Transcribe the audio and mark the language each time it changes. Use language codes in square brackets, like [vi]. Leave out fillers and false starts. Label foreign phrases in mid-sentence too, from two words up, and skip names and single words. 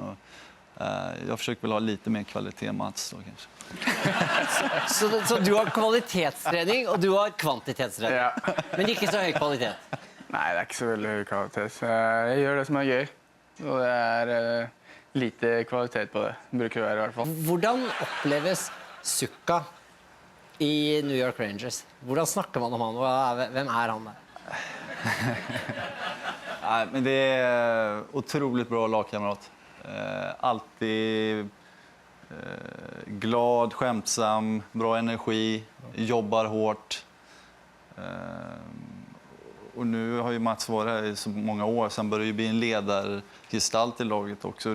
[sv] Och jag försöker väl ha lite mer kvalitet, Mats, då kanske. Så du har kvalitetstrening och du har kvantitetstrening, Ja. men inte så hög kvalitet? Nej, det är inte så väldigt hög kvalitet. Jag gör det som är gøy, och det är lite kvalitet på det. Det brukar vara I alla fall. [no] Hvordan oppleves Zucca I New York Rangers? Hvordan snakker man om han? Hvem han der? [sv] Nej, men det är otroligt bra lagkamrat. Alltid glad, skämtsam, bra energi, jobbar hårt. Och nu har ju Mats varit här I så många år, sen börjar ju bli en ledargestalt I laget också.